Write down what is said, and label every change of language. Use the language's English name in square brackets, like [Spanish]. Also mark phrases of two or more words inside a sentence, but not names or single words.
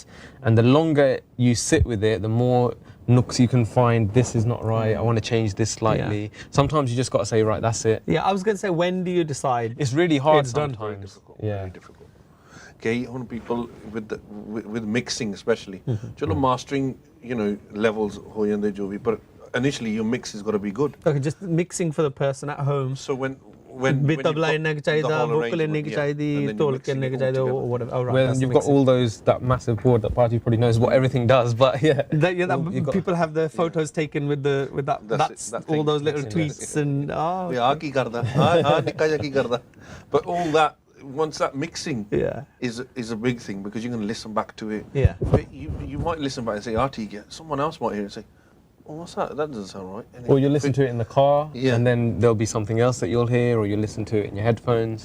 [English] And the longer you sit with it, the more nooks you can find. This is not right, I want to change this slightly. Sometimes you just got to say, right, that's it. I was going to say, when do you decide? It's really hard it's sometimes. Very difficult. Yeah. Very difficult. Okay, on people with mixing especially. [Punjabi] ਚਲੋ ਮਾਸਟਰਿੰਗ, ਲੈਵਲਜ਼ ਹੋ ਜਾਂਦੇ ਜੋ ਭੀ, [English] but initially your mix has got to be good. Okay, just mixing for the person at home. So when [Punjabi] ਤਬਲਾ ਇੰਨਾ ਕੀ ਚਾਹੀਦਾ, ਵੋਕਲ ਇੰਨਾ ਕੀ ਚਾਹੀਦੀ, ਟੋਲਕ ਇੰਨਾ ਕੀ ਚਾਹੀਦਾ, [English] or whatever. Oh, right, well, you've got all that massive board that Party probably knows what everything does, but people have their photos taken with that. That's all those little tweets and [Punjabi] ਕੀ ਕਰਦਾ, ਨਿੱਕਾ ਜਾ ਕੀ ਕਰਦਾ. [English] But all that, once that mixing is a big thing, because you're going to listen back to it. Yeah. But you might listen back and say, someone else might hear it and say, oh, what's that? That doesn't sound right. Or you listen to it in the car, and then there'll be something else that you'll hear, or you listen to it in your headphones.